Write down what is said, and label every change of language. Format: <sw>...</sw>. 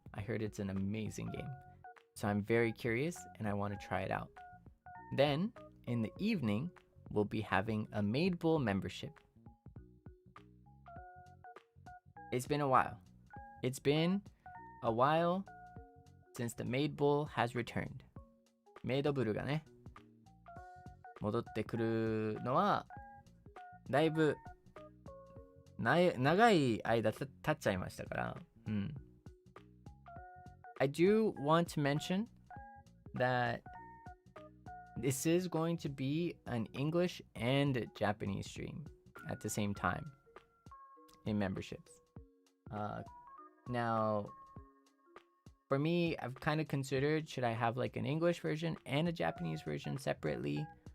<en>I heard it's an amazing game. So I'm very curious and I want to try it out. Then, in the evening, we'll be having a Maid Bull membership. It's been a while. It's been a while since the Maid Bull has returned.</en> <ja>メイドブルがね、戻ってくるのは、だいぶ長い間経っちゃいましたから。</ja> <en>I do want to mention that this is going to be an English and Japanese stream at the same time in memberships. Now, for me, I've kind of considered, should I have like an English version and a Japanese version separately?</en>